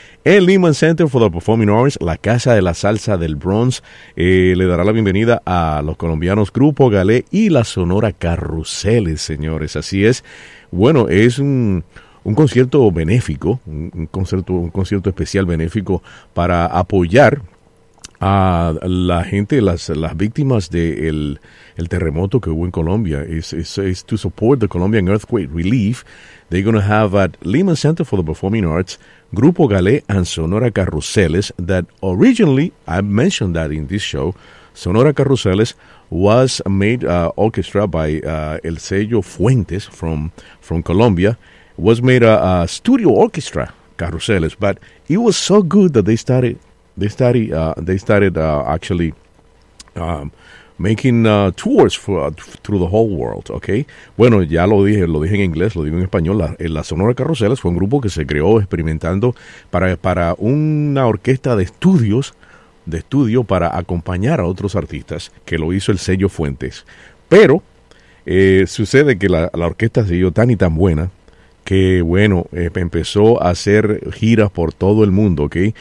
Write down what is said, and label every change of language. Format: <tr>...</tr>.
<es>El Lehman Center for the Performing Arts, la casa de la salsa del Bronx, le dará la bienvenida a los colombianos Grupo Galé y la Sonora Carruseles, señores. Así es. Bueno, es un concierto benéfico, un concierto especial benéfico para apoyar a la gente, las víctimas del terremoto que hubo en Colombia.</es> <en>Es to support the Colombian earthquake relief. They're going to have at Lehman Center for the Performing Arts, Grupo Galé and Sonora Carruseles, that originally, I mentioned that in this show, Sonora Carruseles was made orchestra by El Sello Fuentes from Colombia, was made a studio orchestra, Carruseles, but it was so good that they started actually making tours through the whole world, okay?</en> <es>Bueno, ya lo dije en inglés, lo digo en español. La Sonora Carruseles fue un grupo que se creó experimentando para una orquesta de estudio para acompañar a otros artistas, que lo hizo El Sello Fuentes. Pero sucede que la orquesta se hizo tan y tan buena que, bueno, empezó a hacer giras por todo el mundo, ¿ok?</es>